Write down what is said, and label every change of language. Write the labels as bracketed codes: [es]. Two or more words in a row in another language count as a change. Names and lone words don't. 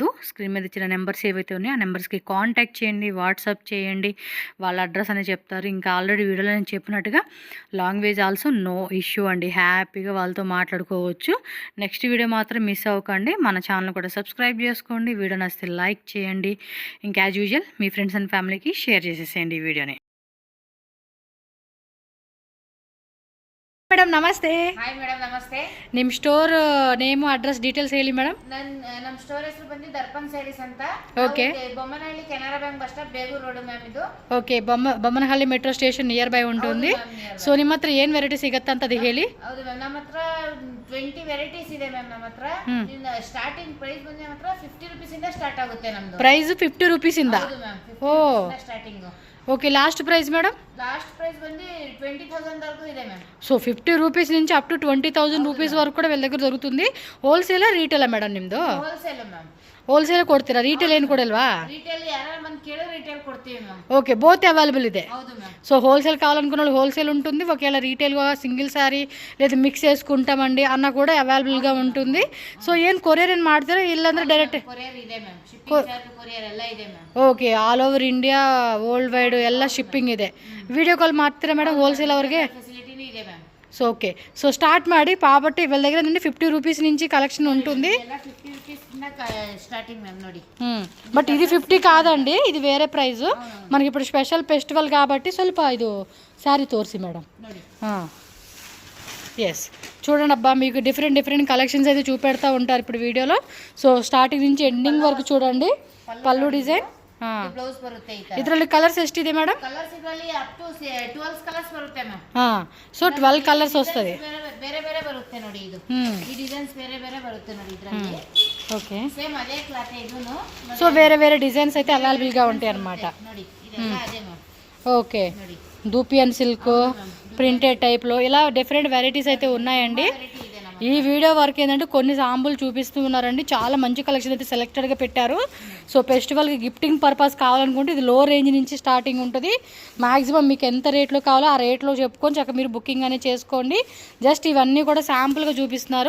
[te] స్క్రీన్ మీద ఇచ్చిన నెంబర్స్ ఏవైతే ఉన్నాయో ఆ నెంబర్స్కి కాంటాక్ట్ చేయండి, వాట్సాప్ చేయండి, వాళ్ళ అడ్రస్ అనేది చెప్తారు. ఇంకా ఆల్రెడీ వీడియోలో నేను చెప్పినట్టుగా [en] language also no issue [te] అండి, హ్యాపీగా వాళ్ళతో మాట్లాడుకోవచ్చు. నెక్స్ట్ వీడియో మాత్రం మిస్ అవ్వకండి. మన ఛానల్ కూడా సబ్స్క్రైబ్ చేసుకోండి, వీడియో నచ్చితే లైక్ చేయండి. ఇంకా [en] as usual [te] మీ [en] friends and familyకి [te] షేర్ చేసేసేయండి ఈ వీడియోని. [kn] ಮೇಡಮ್ ನಮಸ್ತೆ. ಹಾಯ್ ಮೇಡಮ್ ನಮಸ್ತೆ. ನಿಮ್ಮ [en] store name address details [kn] ಹೇಳಿ ಮೇಡಮ್. ನಮ್ಮ ಸ್ಟೋರ್ ಹೆಸರು ಬಂದು ದರ್ಪಣ್ ಸ್ಯಾರೀಸ್ ಅಂತ. ಓಕೆ. బొమ్మనహಳ್ಳಿ కెనరా బ్యాంక్ బస్ స్టాప్ బేగూరు రోడ్ మ్యామ్ ಇದು. ಓಕೆ. ಬೊಮ್ಮನಹಳ್ಳಿ [en] metro station near by [kn] ఉంటుంది. ಸೊ ನಿಮ್ಮ ಹತ್ರ ಏನು ವೆರೈಟಿ ಸಿಗುತ್ತೆ ಅಂತ ಅದು ಹೇಳಿ. ಹೌದು ಮ್ಯಾಮ್, ನಮ್ಮ ಹತ್ರ 20 ವೆರೈಟೀಸ್ ಇದೆ ಮ್ಯಾಮ್. ನಮ್ಮ ಹತ್ರ [en] starting price [kn] ಬಂದು ನಮ್ಮ ಹತ್ರ 50 ರೂಪೀಸ್ ಇಂದ ಸ್ಟಾರ್ಟ್ ಆಗುತ್ತೆ ನಮ್ದು. ಪ್ರೈಸ್ 50 ರೂಪೀಸ್ ಇಂದ. ಹೌದು ಮ್ಯಾಮ್. ಓ ಸ್ಟಾರ್ಟಿಂಗ್. [te] ఓకే. [en] last price [te] మేడం? [en] last price [kn] ಬಂದು 20,000 వరకు ಇದೆ మ్యామ్. [te] సో 50 రూపీస్ నుంచి [en] up to [te] 20,000 రూపీస్ వరకు కూడా వీళ్ళ దగ్గర దొరుకుతుంది. [kn] హోల్సేలా రీటೇಲಾ మేడం ನಿಮ್ದು? ಹೋಲ್ಸೇಲ್ ಮ್ಯಾಮ್. ಹೋಲ್ಸೇಲ್ ಕೊಡ್ತೀರಾ, ರೀಟೇಲ್ ಏನು ಕೊಡಲ್ವಾ? రీటೇಲ್ ಯಾರು మన ಕೇಳೋ రీటೇಲ್ ಕೊಡ್ತೀವಿ మ్యామ్. ఓకే, [en] both available [kn] ಇದೆ. ಹೌದು ಮ್ಯಾಮ್. [te] సో హోల్సేల్ కావాలనుకున్న వాళ్ళు హోల్సేల్ ఉంటుంది, ఒకవేళ రీటైల్గా [en] single saree [te] లేదా మిక్స్ చేసుకుంటామండి అన్న కూడా అవైలబుల్గా ఉంటుంది. [kn] సో ಏನು ಕೊರಿಯರ್ ಏನು ಮಾಡ್ತೀರಾ ಇಲ್ಲಾಂದ್ರೆ ಡೈರೆಕ್ಟ್? ಕೊರಿಯರ್ ಇದೆ ಮ್ಯಾಮ್, [en] shipping charge [kn] ಕೊರಿಯರ್ ಎಲ್ಲ ಇದೆ ಮ್ಯಾಮ್. ಓಕೆ, [en] all over India world wide [kn] ಎಲ್ಲ ಶಿಪ್ಪಿಂಗ್ ಇದೆ. [en] video call [kn] ಮಾಡ್ತೀರಾ ಮೇಡಮ್ ಹೋಲ್ಸೇಲ್ ಅವ್ರಿಗೆ? ಫೆಸಿಲಿಟಿನೂ ಇದೆ ಮ್ಯಾಮ್. [te] సో ఓకే. సో స్టార్ట్ ಮಾಡಿ కాబట్టి వీళ్ళ దగ్గర నుండి 50 రూపీస్ నుంచి కలెక్షన్ ఉంటుంది. [kn] ಎಲ್ಲ 50 ರೂಪೀಸ್ ಇಂದ ಸ್ಟಾರ್ಟಿಂಗ್ మ్యామ్ ನೋಡಿ. [te] బట్ ఇది 50 కాదండి, ఇది వేరే ప్రైస్. మనకి ఇప్పుడు స్పెషల్ ఫెస్టివల్ కాబట్టి [kn] ಸ್ವಲ್ಪ ಇದು [te] శారీ తోర్సి మేడం [kn] ನೋಡಿ. [te] ఎస్, చూడండి అబ్బా, మీకు [en] different collections [te] అయితే చూపెడతా ఉంటారు ఇప్పుడు వీడియోలో. సో స్టార్టింగ్ నుంచి ఎండింగ్ వరకు చూడండి. పళ్ళు డిజైన్, [kn] ಬ್ಲೌಸ್ ಬರುತ್ತೆ ಈ ತರ. ಇದರಲ್ಲಿ ಕಲರ್ಸ್ ಎಷ್ಟಿದೆ ಮೇಡಮ್? ಕಲರ್ಸ್ ಇದರಲ್ಲಿ [en] up to [kn] 12 ಕಲರ್ಸ್ ಬರುತ್ತೆ ಮ್ಯಾಮ್. [te] ಸೊ 12 ಕಲರ್ಸ್ వస్తుంది. [kn] ಬೇರೆ ಬೇರೆ ಬರುತ್ತೆ ನೋಡಿ. ಇದು ಈ ಡಿಸೈನ್ಸ್ ಬೇರೆ ಬೇರೆ ಬರುತ್ತೆ ನೋಡಿ ಇದರಲ್ಲಿ. [te] ఓకే. [kn] ಸೇಮ್ ಅದೇ ಕ್ಲಾತ್ ಇದೂನು. [te] సో వేరే డిజైన్స్ అయితే అవైలబుల్ గా ఉంటాయి అన్నమాట. [kn] ನೋಡಿ ಇದೆಲ್ಲ ಅದೇ ಮ್ಯಾಮ್. [te] ఓకే. [kn] ನೋಡಿ [te] దూపియన్ సిల్క్, [en] printed typeలో [te] ఇలా [en] different varieties [te] అయితే ఉన్నాయండి. [kn] ವೆರೈಟಿ ಇದೆ ನಮ್ಮ. [te] ఈ వీడియో వరకు ఏంటంటే కొన్ని శాంపుల్ చూపిస్తూ ఉన్నారండి. చాలా మంచి కలెక్షన్ అయితే సెలెక్టెడ్గా పెట్టారు. సో ఫెస్టివల్కి [en] gifting purpose [te] కావాలనుకుంటే ఇది [en] low range [te] నుంచి స్టార్టింగ్ ఉంటుంది. మ్యాక్సిమం మీకు ఎంత రేట్లో కావాలో ఆ రేట్లో చెప్పుకొని చక్కగా మీరు బుకింగ్ అనేది చేసుకోండి. జస్ట్ ఇవన్నీ కూడా శాంపుల్గా చూపిస్తున్నారు.